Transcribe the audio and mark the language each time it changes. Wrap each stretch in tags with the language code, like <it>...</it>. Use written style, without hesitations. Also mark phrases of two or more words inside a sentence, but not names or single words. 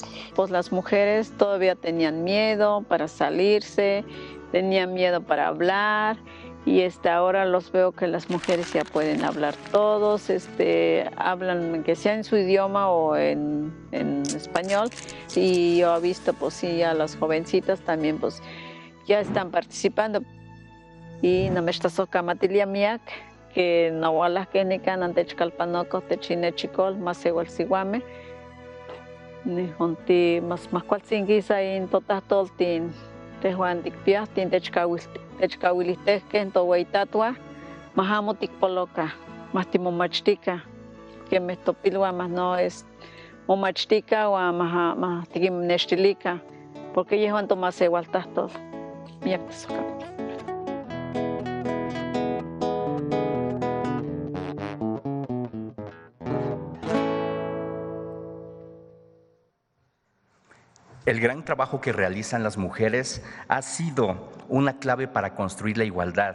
<es>Pues las mujeres todavía tenían miedo para salirse, tenían miedo para hablar y ahora los veo que las mujeres ya pueden hablar todos, hablan que sea en su idioma o en español y yo he visto pues sí a las jovencitas también pues ya están participando.</es> <nah>y namechtasojkamatiliamiak que nahualahkenika nantechkalpanoko techinechikol mas igualsihuame nihonti mas kualtzinkisa in totahtoltin tehuan tikpiahtin techkawilistehkeh toweitatwa mahamo tikpoloka mas timomachtika kemeh topilua mas no es momachtika ua mas tikinextilika porque yehuan tomasewaltahtol miak tasojkamati.</nah> <es>El gran trabajo que realizan las mujeres ha sido una clave para construir la igualdad.</es>